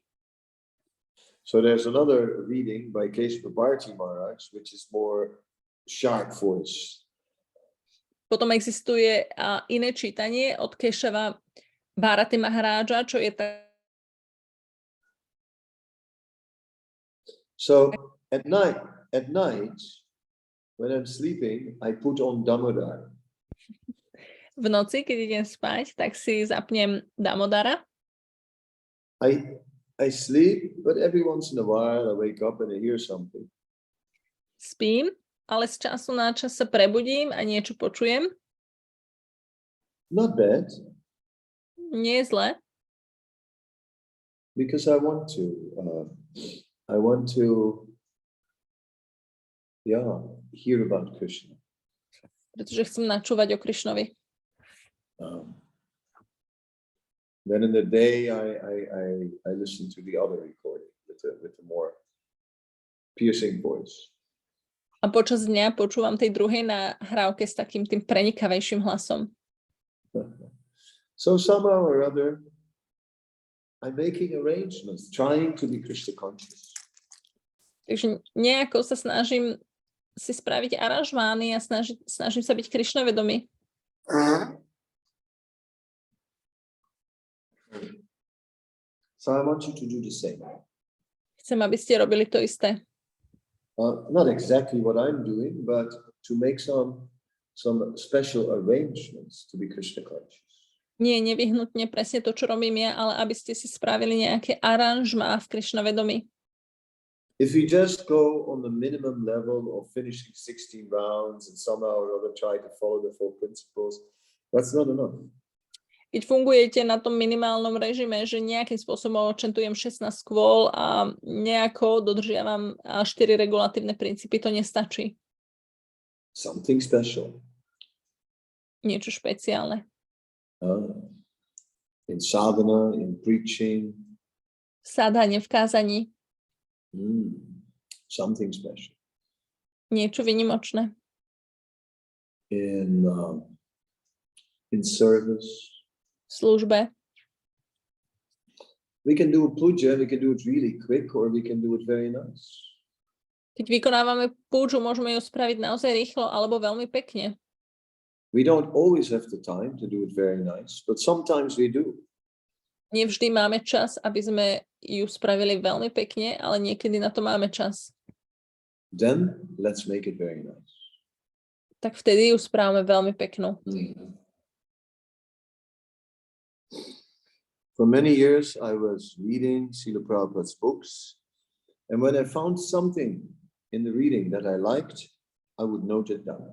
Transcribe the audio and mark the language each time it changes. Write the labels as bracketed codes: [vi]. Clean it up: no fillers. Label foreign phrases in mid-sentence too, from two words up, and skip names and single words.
[en] So there's another reading by Keshava Bharati Maharaj, which is more sharp voice. [sk] Potom existuje iné čítanie od Keshava Bharati Maharaja, čo je [en] So at night, when I'm sleeping, I put on Damodar. [sk] v noci, keď idem spať, tak si zapnem Damodara. [en] I sleep, but every once in a while I wake up and I hear something. [sk] Spím, ale z času na čas sa prebudím a niečo počujem. [en] Not bad. [sk] Nie je zle. [en] Because I want to hear about Krishna. [sk] Pretože chcem načúvať o Krišnovi. [en] Then in the day I listen to the other recording with a more piercing voice. [sk] A počas dňa počúvam tej druhej nahrávke s takým tým prenikavejším hlasom. [en] So somehow or other I'm making arrangements, trying to be Krishna conscious. [sk] Takže nejako sa snažím si spraviť aranžmány a snažím sa byť Krišna vedomý. [en] So I want you to do the same. [sk] Chcem, aby ste robili to isté. [en] Not exactly what I'm doing, but to make some special arrangements to be Krishna conscious. [sk] Nie nevyhnutne presne to, čo robím ja, ale aby ste si spravili nejaké aranžmá v Krišna vedomí. [en] If we just go on the minimum level of finishing 16 rounds and somehow or other try to follow the 4 principles, that's not enough. [sk] Keď fungujete na tom minimálnom režime, že nejakým spôsobom odčentujem 16 skôl a nejako dodržiavam 4 regulatívne princípy, to nestačí. [en] Something special. [sk] Niečo špeciálne. [en] In sadhana, in preaching. [sk] V sádhane, v kázaní. [en] Something special. [sk] Niečo výnimočné. [en] In service. [sk] V službe. [en] We can do a puja, we can do it really quick, or we can do it very nice. [sk] Keď vykonávame púdžu, môžeme ju spraviť naozaj rýchlo alebo veľmi pekne. [en] We don't always have the time to do it very nice, but sometimes we do. [sk] Nevždy máme čas, aby sme ju spravili veľmi pekne, ale niekedy na to máme čas. [en] Then let's make it very nice. [sk] Tak vtedy ju správame veľmi peknú. [en] For many years I was reading Srila Prabhupada's books, and when I found something in the reading that I liked, I would note it down.